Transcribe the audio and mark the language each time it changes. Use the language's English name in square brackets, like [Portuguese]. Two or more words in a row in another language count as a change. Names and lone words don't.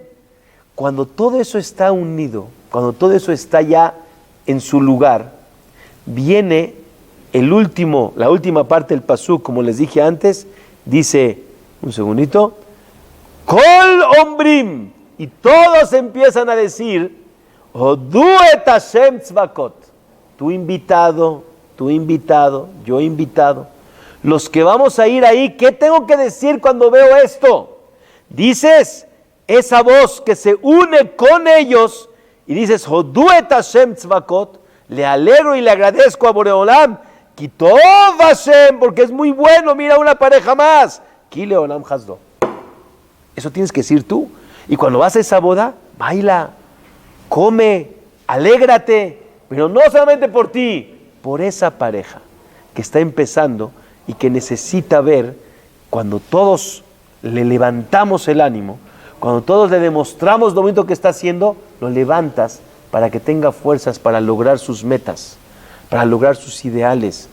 [Spanish] Cuando todo eso está unido, cuando todo eso está ya en su lugar, viene la última parte del pasuk, como les dije antes, dice, un segundito, [Hebrew] קול אומרים, [Spanish] y todos empiezan a decir, [Hebrew] הודו את השם צבאות, [Spanish] tu invitado, yo invitado. Los que vamos a ir ahí, ¿qué tengo que decir cuando veo esto? Dices, esa voz que se une con ellos, y dices, [Hebrew] הודו את השם צבאות, [Spanish] le alegro y le agradezco a Boreolam, [Hebrew] כי טוב השם, [Spanish] porque es muy bueno, mira una pareja más, [Hebrew] כי לעולם חסדו. [Spanish] Eso tienes que decir tú. Y cuando vas a esa boda, baila, come, alégrate, pero no solamente por ti, por esa pareja que está empezando y que necesita ver, cuando todos le levantamos el ánimo, cuando todos le demostramos lo bonito que está haciendo, lo levantas para que tenga fuerzas para lograr sus metas, para lograr sus ideales.